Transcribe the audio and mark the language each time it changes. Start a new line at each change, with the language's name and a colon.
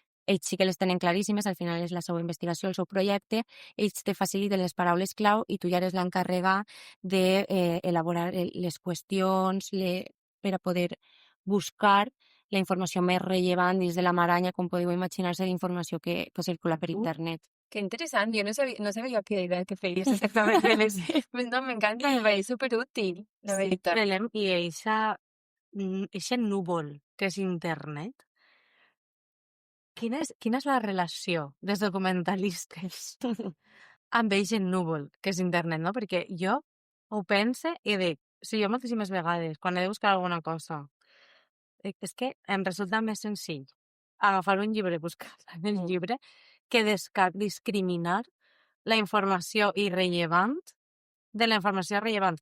Catalan: Ells sí que les tenen claríssimes, al final és la seva investigació, el seu projecte, ells te faciliten les paraules clau i tu ja eres l'encarregat d'elaborar les qüestions per a poder buscar la informació més rellevant dins de la maranya, com podeu imaginar-se, d'informació que circula per internet.
Spanish: Qué interesante, yo no sabía qué era que feies exactamente. Pues no, me encanta, me parece súper útil,
Catalan: la veritat. I eixe núvol que és internet, quina és la relació dels documentalistes amb eixe núvol que és internet, no? Perquè jo ho pense i dic, Sí, jo moltíssimes vegades, quan he de buscar alguna cosa, és que em resulta més senzill agafar un llibre, buscar en el llibre, que discriminar la informació irrellevant de la informació rellevant.